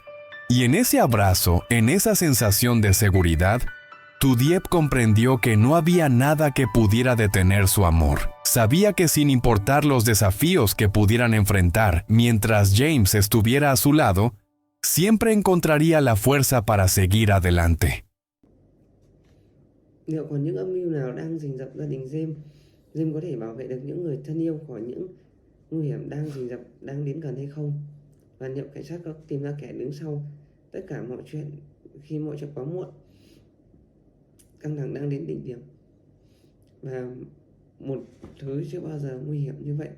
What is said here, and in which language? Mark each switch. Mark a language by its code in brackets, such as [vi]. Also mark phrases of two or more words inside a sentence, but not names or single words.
[es] Y en ese abrazo, en esa sensación de seguridad, tu Dieppe comprendió que no había nada que pudiera detener su amor. Sabía que sin importar los desafíos que pudieran enfrentar, mientras James estuviera a su lado, siempre encontraría la fuerza para seguir adelante. [vi] Liệu còn những âm mưu nào đang rình rập gia đình James? James có thể bảo vệ được những người thân yêu khỏi những nguy hiểm đang rình rập, đang đến gần hay không? Và liệu cảnh sát có tìm ra kẻ đứng sau tất cả mọi chuyện khi mọi chuyện quá muộn? Căng thẳng đang đến đỉnh điểm và một thứ chưa bao giờ nguy hiểm như vậy.